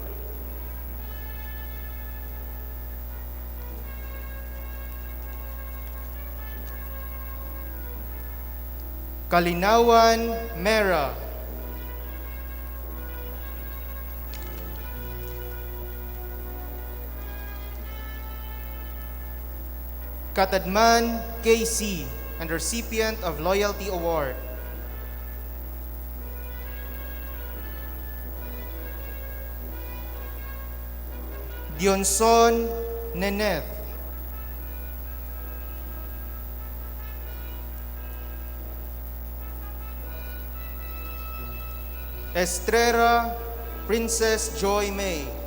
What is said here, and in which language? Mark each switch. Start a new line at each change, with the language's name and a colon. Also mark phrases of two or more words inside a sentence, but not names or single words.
English: Kalinawan Mera. Katadman KC, and recipient of Loyalty Award. Dionson Neneth. Estrera Princess Joy May.